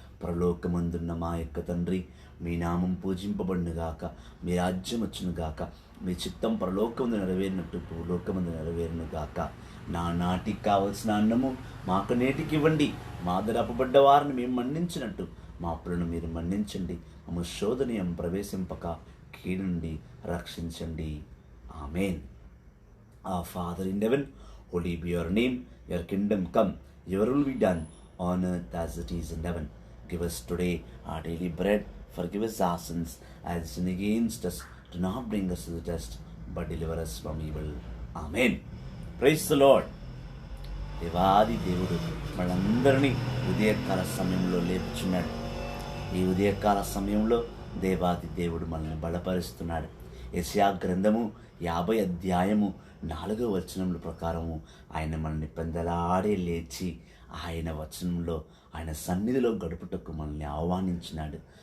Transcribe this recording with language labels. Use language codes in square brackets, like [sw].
[te] పరలోకమందున్న మా యొక్క తండ్రి, మీ నామం పూజింపబడునుగాక, మీ రాజ్యం వచ్చునుగాక, మీ చిత్తం పరలోకమందు నెరవేరినట్టు భూలోకమందు నెరవేరునుగాక. నా నాటికి కావలసిన అన్నము మాకు నేటికి ఇవ్వండి. మా దరపబడ్డ వారిని మేము మన్నించినట్టు మా అప్పులను మీరు మన్నించండి. మమ్మ శోధనీయం ప్రవేశింపక కీడు నుండి రక్షించండి. ఆమేన్. [en] Our Father in heaven, holy be your name, your kingdom come, your will be done on earth as it is in heaven. Give us today our daily bread, forgive us our sins as sin against us, do not bring us to the test, but deliver us from evil. Amen. Praise the Lord. [te] దేవాది దేవుడు మనందరినీ ఉదయకాల సమయంలో లేపుచున్నాడు. ఈ ఉదయకాల సమయంలో దేవాది దేవుడు మనల్ని బలపరుస్తున్నాడు. యెషయా గ్రంథము 50వ అధ్యాయము 4వ వచనముల ప్రకారము ఆయన మనల్ని పెందలాడే లేచి ఆయన వచనంలో, ఆయన సన్నిధిలో గడుపుటకు మనల్ని ఆహ్వానించినాడు.